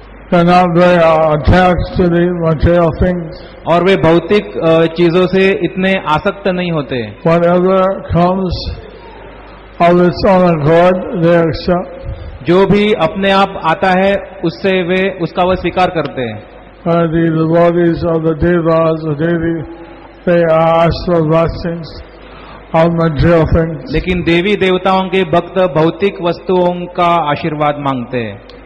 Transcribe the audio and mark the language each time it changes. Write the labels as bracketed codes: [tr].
[en] and they're not very attached to the material things. [hi] और वे भौतिक चीजों से इतने आसक्त नहीं होते. [en] Whatever comes of its own accord, they accept. [hi] जो भी अपने आप आता है उससे वे उसका वह स्वीकार करते हैं. [en] The devotees of the devas or devi, they ask for blessings of material things. [hi] लेकिन देवी देवताओं के भक्त भौतिक वस्तुओं का आशीर्वाद मांगते हैं.